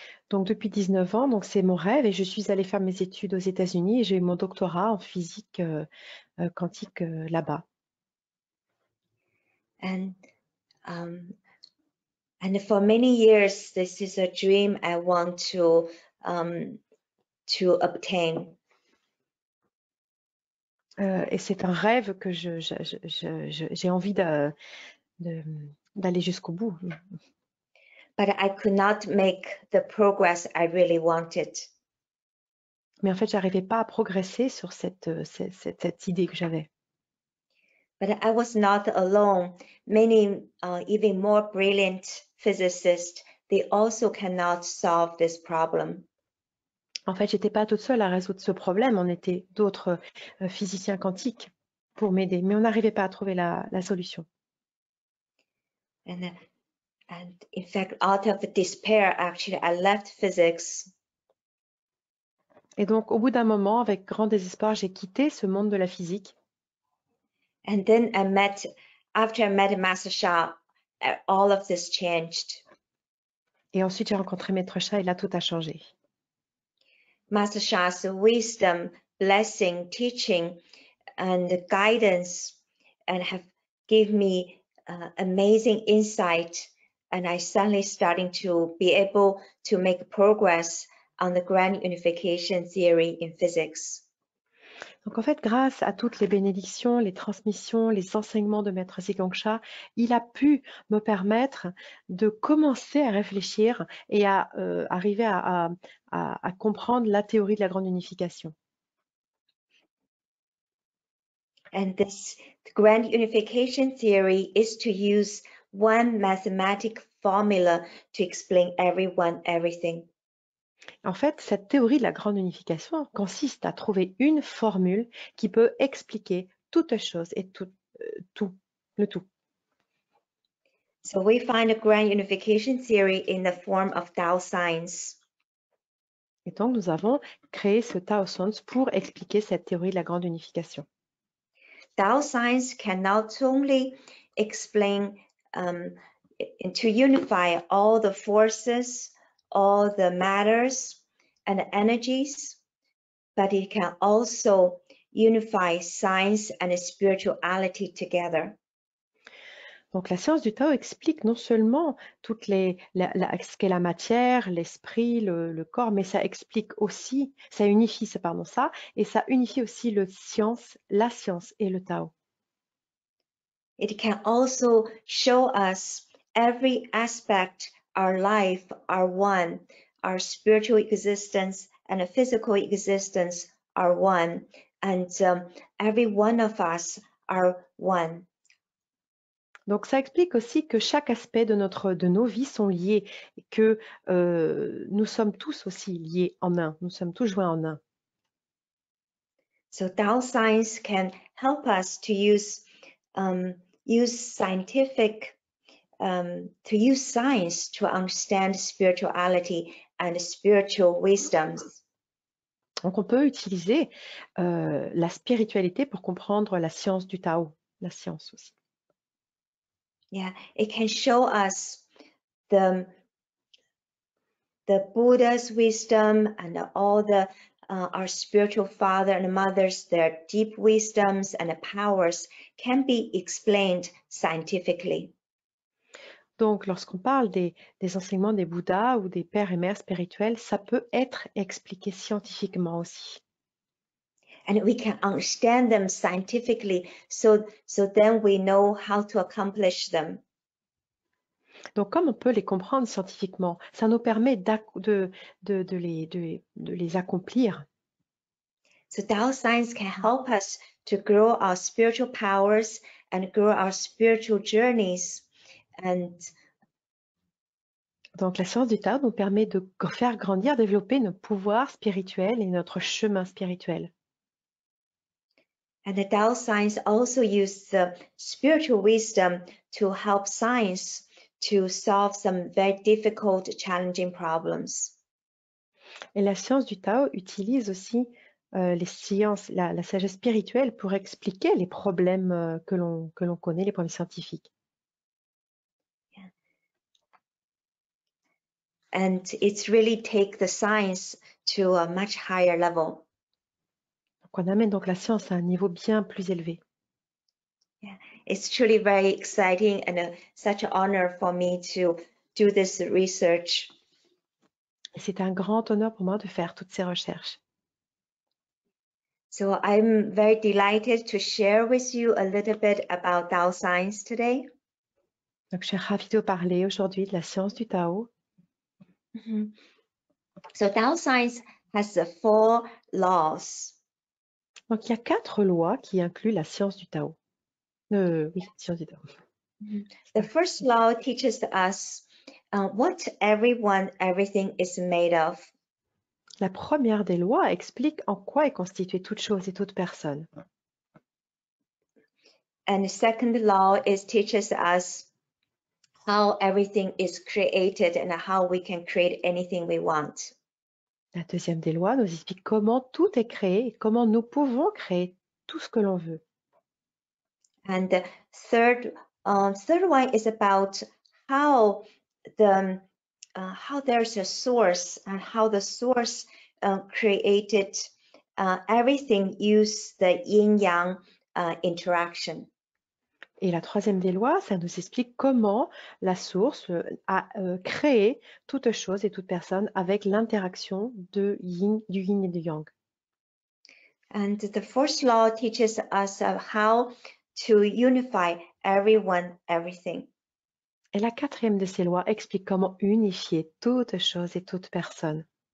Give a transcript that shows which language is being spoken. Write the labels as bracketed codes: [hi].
[fr] Donc depuis 19 ans, donc c'est mon rêve et je suis allée faire mes études aux États-Unis et j'ai eu mon doctorat en physique quantique là-bas. [en] And for many years, this is a dream I want to obtain. [fr] Et c'est un rêve que j'ai envie d'aller jusqu'au bout. [en] But I could not make the progress I really wanted. [fr] Mais en fait, j'arrivais pas à progresser sur cette idée que j'avais. [en] But I was not alone. Many even more brilliant physicists, they also cannot solve this problem. [fr] En fait, j'étais pas toute seule à résoudre ce problème. On était d'autres physiciens quantiques pour m'aider, mais on n'arrivait pas à trouver la solution. [en] And in fact, out of despair, actually, I left physics. [fr] Et donc, au bout d'un moment, avec grand désespoir, j'ai quitté ce monde de la physique. [en] And then after I met Maitre Sha, all of this changed. [fr] Et ensuite, j'ai rencontré Maitre Sha et là, tout a changé. [en] Maitre Sha's wisdom, blessing, teaching, and guidance, and have given me amazing insight. And I suddenly starting to be able to make progress on the grand unification theory in physics. [fr] Donc en fait, grâce à toutes les bénédictions, les transmissions, les enseignements de Maitre Zhi Gang Sha, il a pu me permettre de commencer à réfléchir et à arriver à comprendre la théorie de la grande unification. [en] And this grand unification theory is to use one mathematical formula to explain everyone, everything. [fr] En fait, cette théorie de la grande unification consiste à trouver une formule qui peut expliquer toute chose et tout. [en] So we find a grand unification theory in the form of Tao Science. [fr] Et donc, nous avons créé ce Tao Science pour expliquer cette théorie de la grande unification. [en] Tao Science can not only explain to unify all the forces, all the matters and energies, but it can also unify science and spirituality together. [fr] Donc, la science du Tao explique non seulement toutes ce qu'est la matière, l'esprit, le corps, mais ça explique aussi, ça unifie ça, et ça unifie aussi la science et le Tao. [en] It can also show us every aspect our life are one, our spiritual existence and a physical existence are one, and every one of us are one. [fr] Donc, ça explique aussi que chaque aspect de nos vies sont liés, et que nous sommes tous aussi liés en un, nous sommes tous joints en un. [en] So Tao Science can help us to use scientific, to use science to understand spirituality and spiritual wisdoms. [fr] Donc, on peut utiliser la spiritualité pour comprendre la science du Tao, la science aussi. [en] Yeah, it can show us the Buddha's wisdom and all the our spiritual father and mothers, their deep wisdoms and powers can be explained scientifically. [fr] Donc, lorsqu'on parle des enseignements des Bouddhas ou des pères et mères spirituels, ça peut être expliqué scientifiquement aussi. [en] And we can understand them scientifically, so then we know how to accomplish them. [fr] Donc, comme on peut les comprendre scientifiquement, ça nous permet de les accomplir. [en] So Tao Science can help us to grow our spiritual powers and grow our spiritual journeys. [fr] Donc, la science du Tao nous permet de faire grandir, développer nos pouvoirs spirituels et notre chemin spirituel. [en] And the Tao Science also uses the spiritual wisdom to help science to solve some very difficult, challenging problems. [fr] Et la science du Tao utilise aussi les sciences, la sagesse spirituelle pour expliquer les problèmes que l'on connaît, les problèmes scientifiques. [en] And it's really take the science to a much higher level. [fr] Donc on amène donc la science à un niveau bien plus élevé. [en] Yeah, it's truly very exciting and such an honor for me to do this research. [fr] Et c'est un grand honneur pour moi de faire toutes ces recherches. [en] So I'm very delighted to share with you a little bit about Tao Science today. [fr] Donc je suis ravie de vous parler aujourd'hui de la science du Tao. [en] So Tao Science has 4 laws. [fr] Donc il y a 4 lois qui incluent la science du Tao. Oui, science du Tao. [en] The first law teaches us what everyone, everything is made of. [fr] La première des lois explique en quoi est constituée toute chose et toute personne. [en] And the second law teaches us how everything is created and how we can create anything we want. [fr] La deuxième des lois nous explique comment tout est créé et comment nous pouvons créer tout ce que l'on veut. [en] And the third one is about how there's a source and how the source created everything use the yin-yang interaction. [fr] Et la troisième des lois, ça nous explique comment la source a créé toute chose et toute personne avec l'interaction du yin et du yang. [en] And the fourth law teaches us how to unify everyone, everything. [fr] Et la quatrième de ces lois explique comment unifier toute chose et toute personne.